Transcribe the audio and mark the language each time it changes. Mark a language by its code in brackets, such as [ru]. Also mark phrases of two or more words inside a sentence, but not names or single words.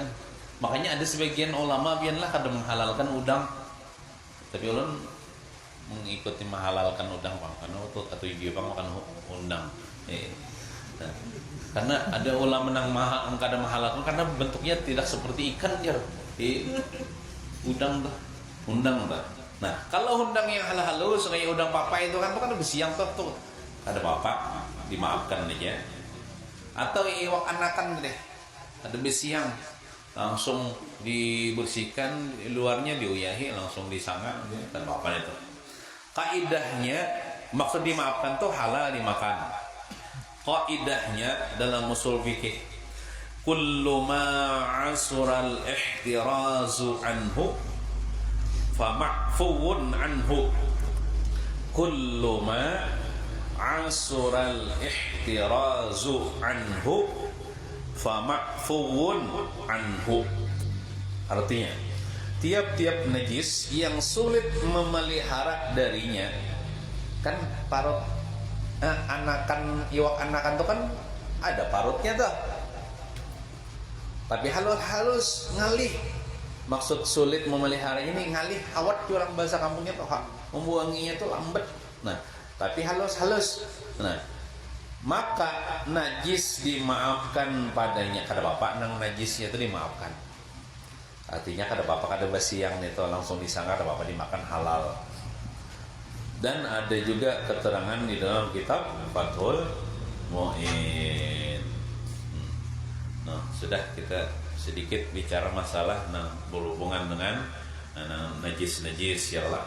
[bjn] Makanya ada sebagian ulama biarlah kada menghalalkan udang, tapi ulun mengikuti menghalalkan udang karena waktu atau bang makan undang. Nah, karena ada ulama yang kada menghalalkan karena bentuknya tidak seperti ikan ya. Undang dah. Nah, kalau undang yang halus kayak udang papa itu kan besiang tuh. Ada apa-apa, dimaafkan aja. Atau iwak anakan deh, ada besiang, langsung dibersihkan, luarnya diuyahi, langsung disangga, dan apa itu. [id] Kaidahnya maksud dimaafkan tuh halal dimakan. Kaidahnya dalam usul fikih, [ar] كل ما عسر الاحتراز عنه فمعفو عنه. كل ما عسر الاحتراز عنه فمعفو عنه. [id] Artinya, tiap-tiap najis yang sulit memelihara darinya, [bjn] kan parut iwak anakan itu kan ada parutnya tuh, tapi halus ngalih. Maksud sulit memelihara ini ngalih, awat orang bahasa kampungnya tuh, membuanginya tuh lambat. Nah, tapi halus. [id] Nah, maka najis dimaafkan padanya. [bjn] Kada bapak nang najisnya itu dimaafkan. Artinya kada bapak kada besiang itu langsung disangka, kada bapak dimakan halal. [id] Dan ada juga keterangan di dalam kitab Fathul Mu'in. Nah, sudah kita sedikit bicara masalah berhubungan dengan najis-najis ya Allah.